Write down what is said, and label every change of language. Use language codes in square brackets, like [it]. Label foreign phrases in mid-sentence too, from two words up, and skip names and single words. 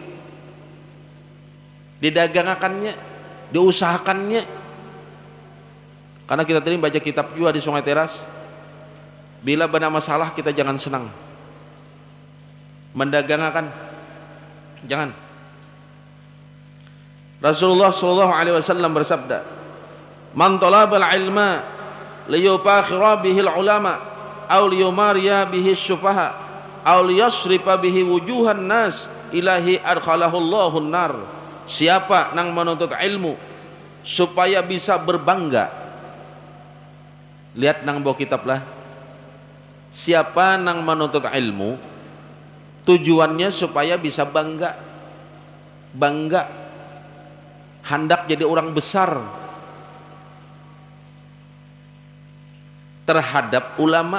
[bjn] Didagangakannya, diusahakannya. Karena kita tadi baca kitab juga di Sungai Teras, bila benar masalah kita jangan senang, mendagangakan jangan. [ar] رسول الله صلى الله عليه وسلم bersabda, "من طلب العلم ليفاخر به العلماء أو ليماري به السفهاء أو ليصرف به وجوه الناس إليه أدخله الله النار." [bjn] Siapa nang menuntut ilmu supaya bisa berbangga, lihat nang bawa kitab lah. Siapa nang menuntut ilmu tujuannya supaya bisa bangga, hendak jadi orang besar terhadap ulama.